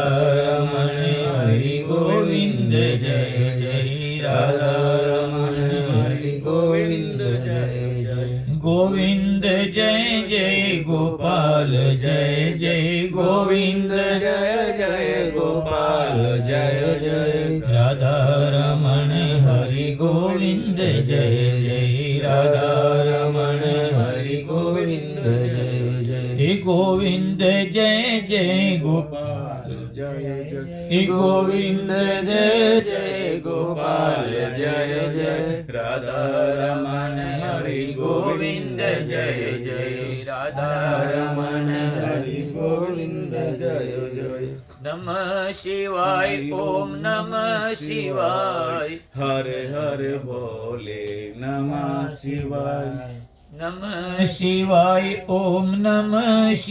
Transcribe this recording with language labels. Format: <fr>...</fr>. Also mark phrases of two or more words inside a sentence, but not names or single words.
<hi>रमण हरि गोविंद जय राधा रमण हरि गोविंद गोविंद जय गोपाल जय गोविंद जय गोपाल जय राधा रमण हरि गोविंद जय राधा रमण हरि गोविंद जय गोविंद जय गोपाल जय गोविंद जय गोपाल ગોપાલ જય જય રાધા રમણ હરિ ગોવિંદ જય જય રાધા રમણ હરિ ગોવિંદ જય જય</hi> <sa>नमः शिवाय ओम नमः शिवाय हरे हरे बोले नमः शिवाय नमः शिवाय ओम नमः</sa>